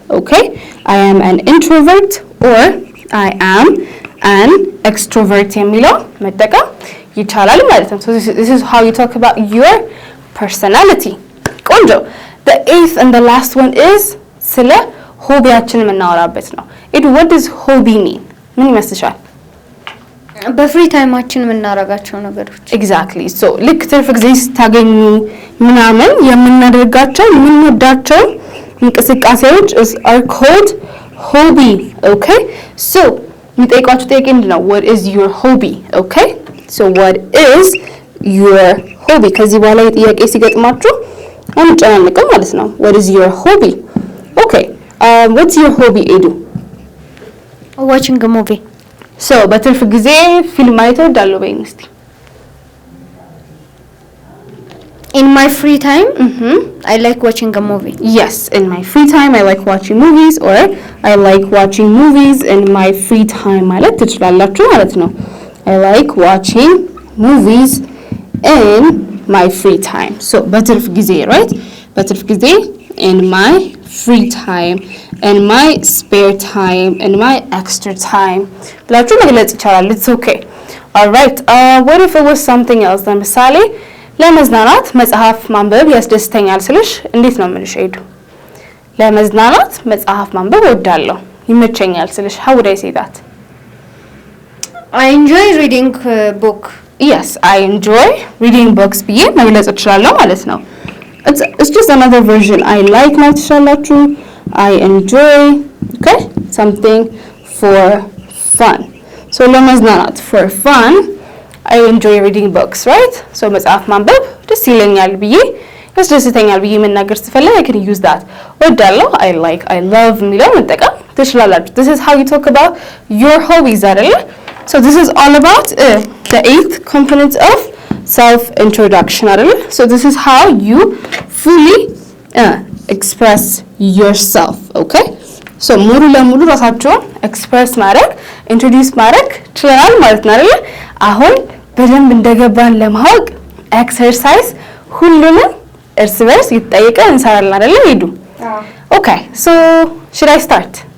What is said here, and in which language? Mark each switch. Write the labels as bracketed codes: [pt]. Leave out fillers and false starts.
[en] okay, I am an introvert or I am an extrovert [am] የሚለው መጠቀም ይቻላል ማለት ነው። [en] so this is how you talk about your personality. ቆንጆ the eighth and the last one is [am] ስለ ሆቢያችን የምናወራበት ነው። [en] what does hobby mean? [am] ምን ይመስልሻል? በፍሪ ታይማችን የምናረጋቸው ነገሮች [en] exactly. [am] so ልክ ትርፍ ጊዜ ስታገኙ ምናምን የምናደርጋቸው የምንወዳቸው እንቅስቃሴዎች [en] are called hobby. [am] okay, so የሚጠይቋችሁ ጥያቄ ምንድነው? [en] what is your hobby? okay, so what is your hobby? [am] ከዚህ በኋላ የጥያቄ ሲገጥማችሁ አንጨናነቅም ማለት ነው። [en] what is your hobby? okay, what's your hobby? ኤዱ watching a movie. [am] so በትርፍ ጊዜ ፊልም ማየት እወዳለሁ በይኝ እስቲ። [en] in my free time I like watching a movie. yes, in my free time I like watching movies or I like watching movies in my free time [am] ማለት ትችላላችሁ ማለት ነው። [en] I like watching movies in my free time. so በትርፍ ጊዜ right, በትርፍ ጊዜ in my free time, in my spare time, in my extra time [am] ብላችሁ መግለጽ ይቻላል። [en] it's okay. all right, what if it was something else? [am] ለምሳሌ ለመዝናናት መጽሐፍ ማንበብ ያስደስተኛል ስልሽ እንዴት ነው የምልሽ? ሄዱ ለመዝናናት መጽሐፍ ማንበብ እወዳለሁ ይመቸኛል ስልሽ [en] how would I say that? I enjoy reading book. yes, I enjoy reading books [am] ብዬ መግለጽ እችላለሁ ማለት ነው። [en] it's just another version. I like [am] ማለት ትችላላችሁ። [en] I enjoy, okay, something for fun. so ለመዝናናት for fun I enjoy reading books, right? [am] so መጽሐፍ ማንበብ ደስ ይለኛል ብዬ ያስደስተኛል ብዬ መናገር ስፈልግ [en] I can use that. እወዳለሁ I like I love የሚለው መጠቀም ትችላላችሁ። this is how you talk about your hobbies አይደለ? so this is all about the eighth component of self introduction [am] አይደለ? [en] so this is how you fully express yourself. Okay? [am] So ሙሉ ለሙሉ ራሳችሁን ኤክስፕረስ ማድረግ ኢንትሮዲዩስ ማድረግ ችለናል ማለት ነው አይደል? አሁን በደንብ እንደገባን ለማወቅ ኤክሰርሳይዝ ሁሉንም እርስ በርስ ይጠይቀን እንሰራለን አይደል? [en] ሄዱ Okay, so should I start?